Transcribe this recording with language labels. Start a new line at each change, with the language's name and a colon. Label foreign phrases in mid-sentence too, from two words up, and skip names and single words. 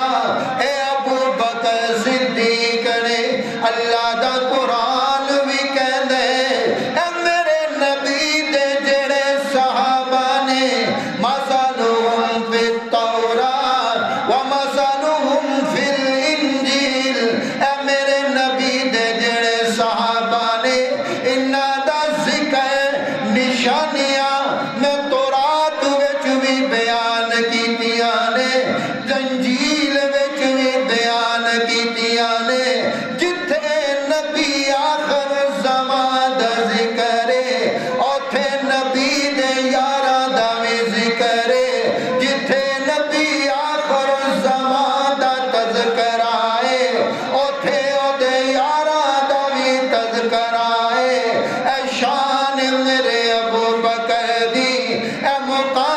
Punjabi: اے ابو بکر صدیق نے اللہ دا قرآن بھی کہندے، اے میرے نبی دے جڑے صحابہ نے،
Arabic: مثلہم فی التورات ومثلہم فی الانجیل،
Punjabi: اے میرے نبی دے جڑے صحابہ نے، انہاں دا ذکر نشانیاں میں تورات وچ بھی بیان کیتیاں نے، انجیل وچ بھی بیان کیتیاں نے۔ جتھے نبی آخر زمان دا ذکر ہے اوتھے نبی دے یاراں دا بھی ذکر ہے، جتھے نبی آخر زمان دا تذکرہ ہے اوتھے او دے یاراں دا بھی تذکرہ ہے۔ اے شان میرے ابو بکر دی، اے